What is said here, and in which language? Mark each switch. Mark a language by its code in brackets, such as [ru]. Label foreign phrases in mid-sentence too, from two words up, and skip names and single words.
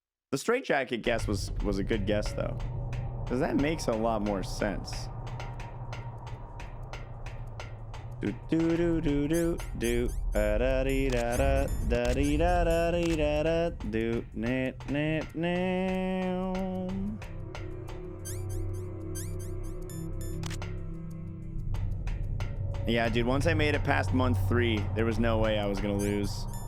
[en] The straitjacket guess was a good guess though, because that makes a lot more sense. Do do do do do do da dee da da da dee da da dee da da do net net now. Yeah, dude, once I made it past month 3, there was no way I was gonna lose.